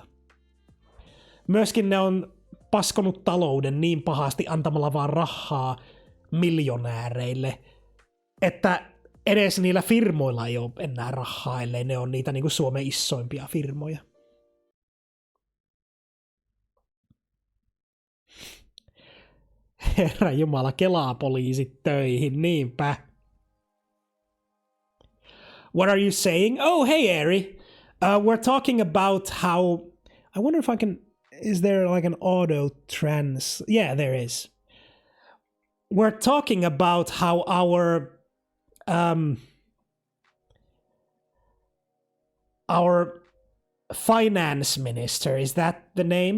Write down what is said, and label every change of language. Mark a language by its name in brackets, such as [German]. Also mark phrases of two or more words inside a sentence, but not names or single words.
[Finnish] Myöskin ne on paskonut talouden niin pahasti antamalla vaan rahaa miljonääreille, että edes niillä firmoilla ei ole enää rahaa, ellei ne on niitä niinku Suomen isoimpia firmoja. Herra Jumala, kelaa poliisit töihin, niinpä. [English] What are you saying? Oh, hey, Eri. We're talking about how... I wonder if I can... Is there like an auto trans... Yeah, there is. We're talking about how our finance minister, is that the name?